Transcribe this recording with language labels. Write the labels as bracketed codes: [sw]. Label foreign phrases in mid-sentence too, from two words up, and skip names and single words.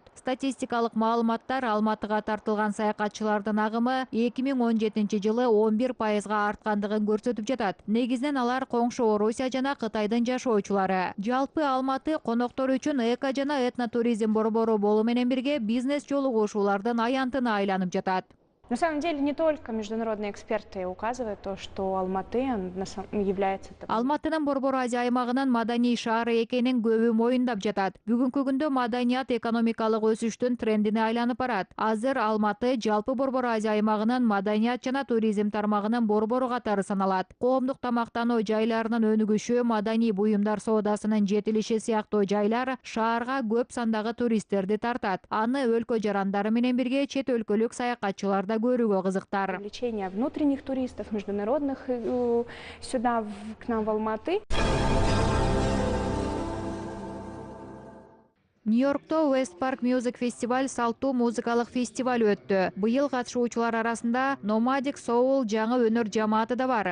[ky] Статистикалык маалыматтар Алматыга тартылган саякатчылардын агымы 2017 жылы 11%-га арткандыгын көрсөтүп жатат. Негизинен алар коңшу Орусия жана Кытайдын жашоочулары. Жалпы Алматы коноктор үчүн эко жана этнотуризм борбору болуу менен бирге бизнес жолугушуулардын аянтына айланып жатат. [ru] На самом деле не только международные эксперты указывают то, что Алматы является... [ky] Алматынын Борбор Азия аймагынын маданий шаары экенин көбү моюндап жатат. Бүгүнкү күндө маданият экономикалык өсүштүн трендине айланып барат. Азыр Алматы жалпы Борбор Азия аймагынын маданият жана туризм тармагынын борбору катары саналат. Коомдук тамактануу жайларынын өнүгүшү, маданий буюмдар соодасынын жетилиши сыяктуу жайлар шаарга көп сандагы туристтерди тартат. Аны өлкө жарандары менен бирге чет өлкөлүк саякатчылар да көрүүгө кызыктар. [ru] Привлечение внутренних туристов, международных сюда, к нам в Алматы. [ky] Нью-Йоркто West Park Music Festival салттуу музыкалык фестиваль өттү. Быйыл катышуучулар арасында Nomadic Soul жаңы өнөр жамааты да бар.